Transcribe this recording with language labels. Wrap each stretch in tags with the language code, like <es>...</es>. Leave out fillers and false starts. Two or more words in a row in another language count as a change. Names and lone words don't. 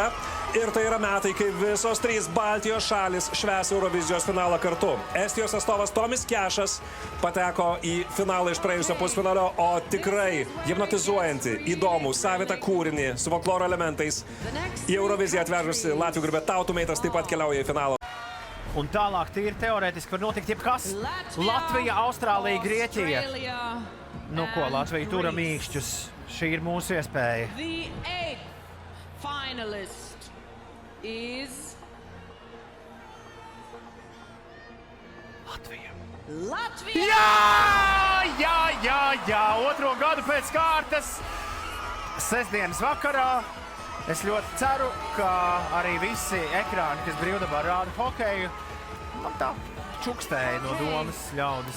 <lt>Ir tai yra metai, kai visos trys Baltijos šalis švęs Eurovizijos finalą kartu. Estijos atstovas Tomis Kešas pateko į finalą iš praėjusio pusfinalio, o tikrai hipnotizuojantį, įdomų, savitą kūrinį su folkloro elementais į Euroviziją atvežusi Latvių grupė Tautų meitas taip pat keliauja į finalą.</lt> <lv>Un tālāk tīri teorētiski var notikt jebkas. Latvija, Austrālija, Grieķija. Nu ko, Latvija tura mīkšķus. Šī ir mūsu iespēja.</lv> <en>The 8th finalist is Latvija!</en> <lv>Jā! Otro gadu pēc kārtas. Sestdienas vakarā. Es ļoti ceru, ka arī visi ekrāni, kas brīvdabā rāda hokeju, man tā čukstēja no domas ļaudis.</lv>